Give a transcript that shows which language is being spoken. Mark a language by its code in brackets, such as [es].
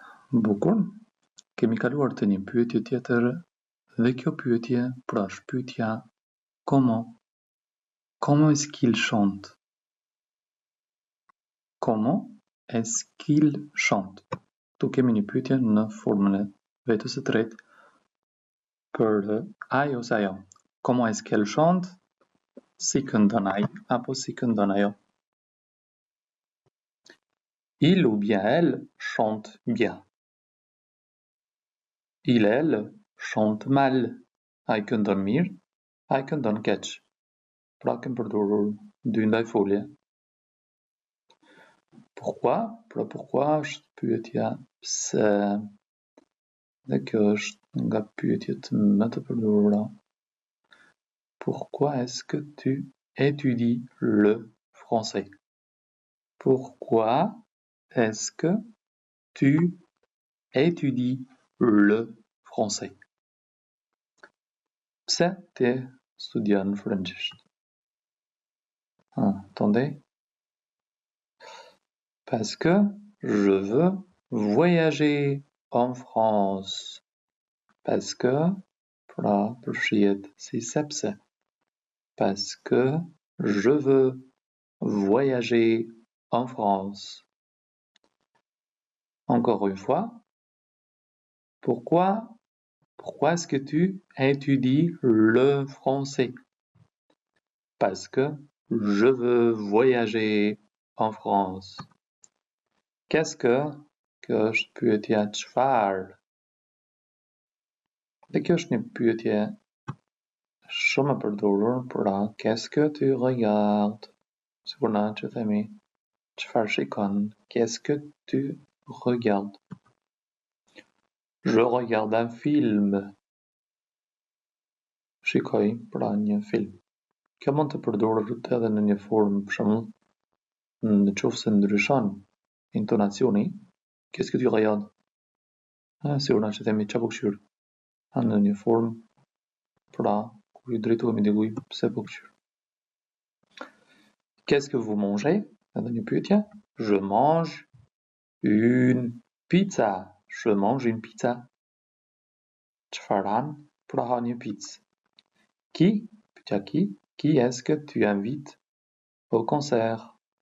[sq] Bukur, kemi kaluar të një pyetje tjetër dhe kjo pyetje pra është pyetja comment. [fr] Comment est-ce qu'il chante? Comment est-ce qu'il chante? [sq] Tu kemi një pyetje në formën e vetës së tretë për ai ose ajo. [fr] Comment est-ce qu'elle chante? [sq] Si këndon ai apo si këndon ajo. [fr] Il ou bien elle chante bien. Il, elle chante mal. [sq] Ai këndon mirë, ai këndon keq. Pra kem përdorur dy ndaj folje Pourquoi? Pra pourquoi është pyetja pse. Dhe kjo është nga pyetjet më të përdorura. [fr] Pourquoi est-ce que tu étudies le français? Pourquoi est-ce que tu étudies le français? [sq] Pse ti studion frëngjisht? [fr] Attendez. Parce que je veux voyager en France. Parce que, [sq] pra përshihet si sepse. [fr] Parce que je veux voyager en France. Encore une fois. Pourquoi est-ce que tu étudies le français? Parce que je veux voyager en France. Qu'est-ce que [sq] është pyetja çfarë? Dhe kjo është një pyetje shumë e përdorur, pra [fr] qu'est-ce que tu regardes? [sq] Sikur na që themi çfarë shikon? [fr] Qu'est-ce que tu regardes? Je regarde un film. [sq] Shikoj pra një film. Kjo mund të përdoret edhe në një formë, për shembull, nëse ndryshon intonacioni, [fr] qu'est-ce que tu regardes? [sq] Sikur na që themi çfarë po këshyr? Në një formë, pra kur i drejtohemi dikujt pse po këshyr. [fr] Qu'est-ce que vous mangez? [sq] Edhe një pyetje. [fr] Je mange une pizza. Je mange une pizza. [sq] Çfarë han? Pra ha një pizza. Pyetja [fr] qui est-ce que tu invites au concert?